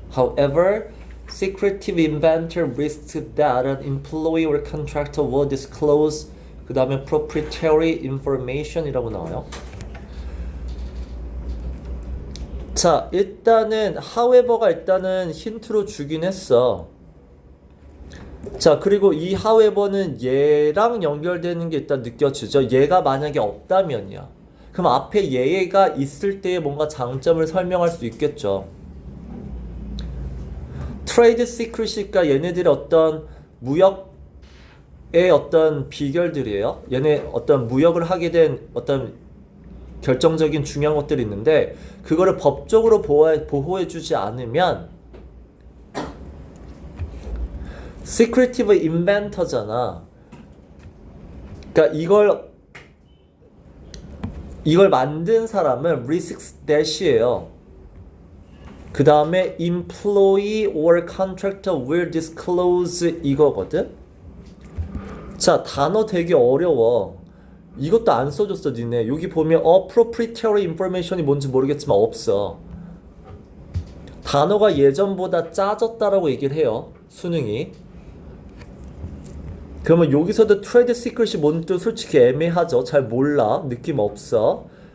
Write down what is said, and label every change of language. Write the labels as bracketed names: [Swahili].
[English] However, secretive inventor risks that an employee or contractor will disclose [Korean] 그 다음에 [English] proprietary information이라고 나와요. [Korean] 자, 일단은 however가 일단은 힌트로 주긴 했어. 자, 그리고 이 however는 얘랑 연결되는 게 일단 느껴지죠. 얘가 만약에 없다면이야. 그럼 앞에 얘가 있을 때의 뭔가 장점을 설명할 수 있겠죠. 트레이드 시크릿이니까 얘네들의 어떤 무역의 어떤 비결들이에요. 얘네 어떤 무역을 하게 된 어떤 결정적인 중요한 것들이 있는데 그거를 법적으로 보호해주지 않으면 [English] secretive inventor [Korean] 잖아. 그러니까 이걸 만든 사람은 [English] risk dash [Korean] 예요. 그 다음에 [English] employee or contractor will disclose 이거거든. [Korean] 자, 단어 되게 어려워. 이것도 안 써줬어 니네. 여기 보면 [English] proprietary information [Korean] 이 뭔지 모르겠지만 없어. 단어가 예전보다 짜졌다라고 얘기를 해요, 수능이. 그러면 여기서도 트레이드 시크릿이 뭔지 솔직히 애매하죠. 잘 몰라. 느낌 없어.